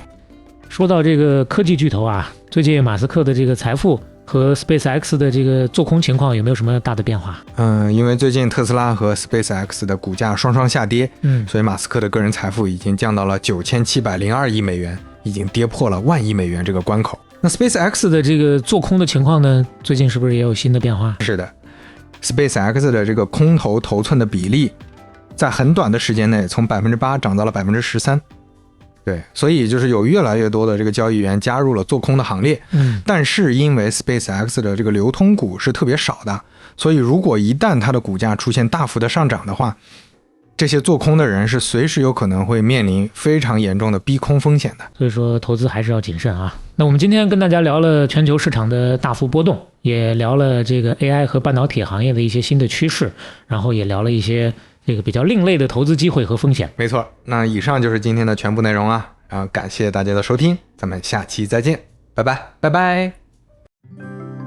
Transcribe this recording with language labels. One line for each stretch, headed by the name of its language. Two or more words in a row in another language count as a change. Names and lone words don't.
Chinese: 說到這個科技巨頭啊，最近馬斯克的這個財富和 SpaceX 的這個做空情況有沒有什麼大的變化？因為最近特斯拉和 SpaceX 的股價雙雙下跌，所以馬斯克的個人財富已經降到了9702億美元，已經跌破了10000億美元這個關口。那 SpaceX 的這個做空的情況呢，最近是不是也有新的變化？是的， SpaceX 的這個空頭頭寸的比例在很短的時間內從 8% 漲到了 13%。對，所以就是有越來越多的這個交易員加入了做空的行列。但是因為 SpaceX 的這個流通股是特別少的，所以如果一旦它的股價出現大幅的上漲的話，這些做空的人是隨時有可能會面臨非常嚴重的逼空風險的。所以說投資還是要謹慎啊。那我們今天跟大家聊了全球市場的大幅波動，也聊了這個 AI 和半導體行業的一些新的趨勢，然後也聊了一些這個比較另類的投資機會和風險。沒錯，那以上就是今天的全部內容啊，感謝大家的收聽，咱們下期再見，拜拜，拜拜。